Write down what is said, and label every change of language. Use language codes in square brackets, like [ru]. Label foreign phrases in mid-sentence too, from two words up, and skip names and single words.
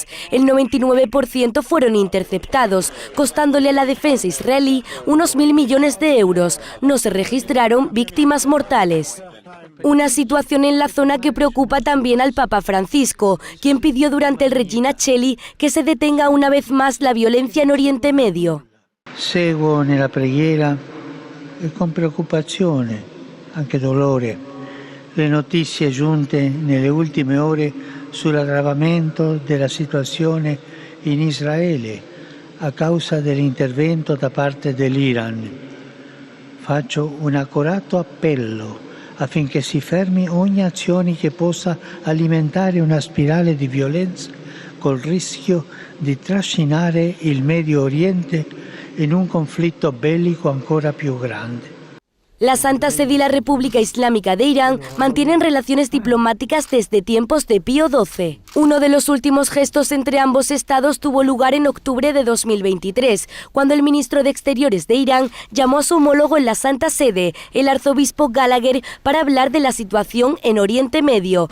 [es] El 99% fueron interceptados, costándole a la defensa israelí unos 1.000 millones de euros. No se registraron víctimas mortales. Una situación en la zona que preocupa también al Papa Francisco, quien pidió durante el Regina Coeli que se detenga una vez más la violencia en Oriente Medio. [it] Seguo nella preghiera e con preoccupazione, anche dolore, le notizie giunte nelle ultime ore sull'aggravamento della situazione in Israele a causa dell'intervento da parte dell'Iran. Faccio un accorato appello affinché si fermi ogni azione che possa alimentare una spirale di violenza col rischio di trascinare il Medio Oriente [es] en un conflicto bélico [it] ancora più grande. [es] La Santa Sede y la República Islámica de Irán mantienen relaciones diplomáticas desde tiempos de Pío XII. Uno de los últimos gestos entre ambos estados tuvo lugar en octubre de 2023, cuando el ministro de Exteriores de Irán llamó a su homólogo en la Santa Sede, el arzobispo Gallagher, para hablar de la situación en Oriente Medio.